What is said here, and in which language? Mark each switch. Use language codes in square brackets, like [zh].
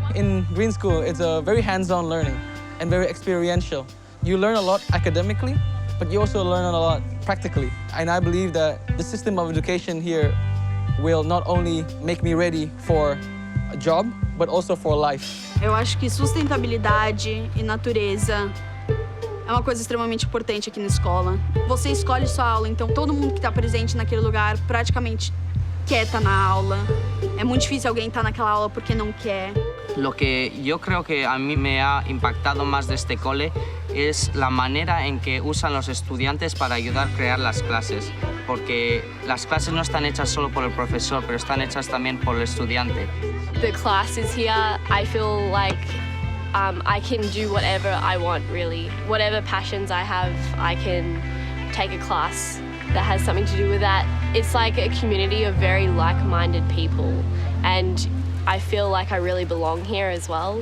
[en] In Green School, it's a very hands-on learning and very experiential. You learn a lot academically, but you also learn a lot practically. And I believe that the system of education here will not only make me ready for a job, but also for life. [pt] Eu acho que sustentabilidade e natureza é uma coisa extremamente importante aqui na escola. Você escolhe sua aula, então todo mundo que está presente naquele lugar praticamente quer estar na aula. É muito difícil alguém estar naquela aula porque não quer. [es] Lo que yo creo que a mí me ha impactado más de este cole es la manera en que usan los estudiantes para ayudar a crear las clases. Porque las clases no están hechas solo por el profesor, pero están hechas también por el estudiante. [en] The classes here, I feel like I can do whatever I want, really. Whatever passions I have, I can take a class that has something to do with that. It's like a community of very like-minded people, and I feel like I really belong here as well.